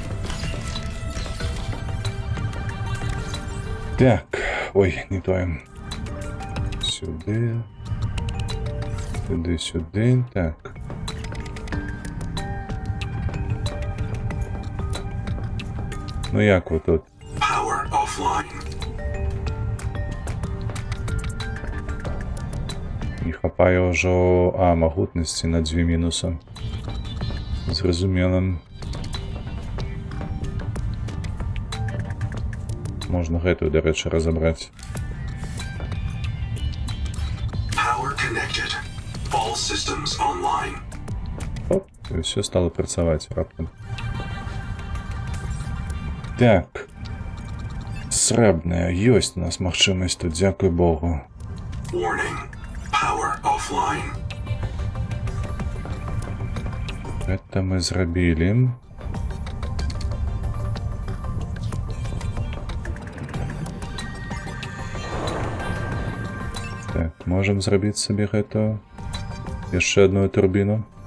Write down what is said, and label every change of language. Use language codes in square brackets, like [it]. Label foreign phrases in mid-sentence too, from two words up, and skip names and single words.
[be] Так, ой, не тое. Сюды. Сюды. Так. Ну як вот тут? [en] Power offline. [be] Не хапае ўжо... А, магутнасці на 2 мінуса. Зразумела. Можна гэтую, дарэчы, разабраць. [en] Power connected. All systems online. [be] Оп, і ўсё стало працаваць раптам. Так. Срэбная. Ёсць у нас магчымасць тут, дзякуй Богу. [en] Warning. Power offline. [be] Гэта мы зрабілі. Так, можам зрабіць сабе гэтую. Яшчэ одну турбіну.